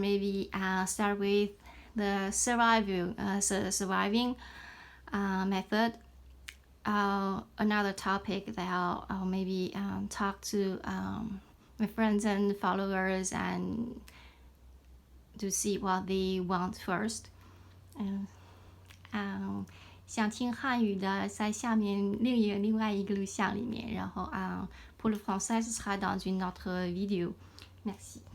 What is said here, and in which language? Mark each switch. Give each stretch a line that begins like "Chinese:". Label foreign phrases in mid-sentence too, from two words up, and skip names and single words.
English: Maybe start with the surviving method. Another topic that I'll maybe talk to my friends and followers and to see what they want first.
Chinese: 想听汉语的，在下面另外一个录像里面，然后
French: pour le français ce sera dans une autre vidéo. Merci.